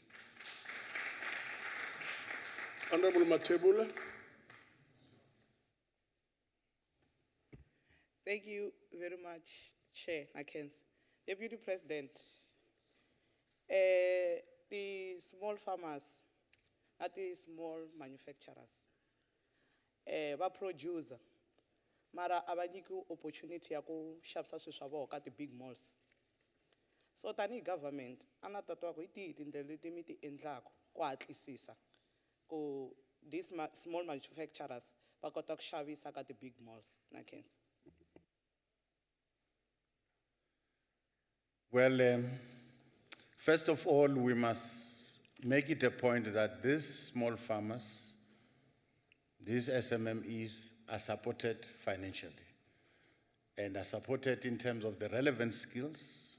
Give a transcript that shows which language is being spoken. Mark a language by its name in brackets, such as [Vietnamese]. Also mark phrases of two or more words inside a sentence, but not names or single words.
[English] Honorable Matebula. Thank you very much, Chair Nakens. Deputy President, the small farmers, not the small manufacturers, [Tsonga] producer, mara abanyiki opportunity ya ku xavisa swilo swa vona ka [English] the big malls. [Tsonga] So tani government ana tatwa ku hi tihi tindlela leti mi ti endlaka ku hatlisisa ku [English] these small manufacturers [Tsonga] va kota ku xavisa ka [English] the big malls. [Tsonga] Nakens. [English] Well, first of all, we must make it a point that these small farmers, these SMMEs, are supported financially and are supported in terms of the relevant skills.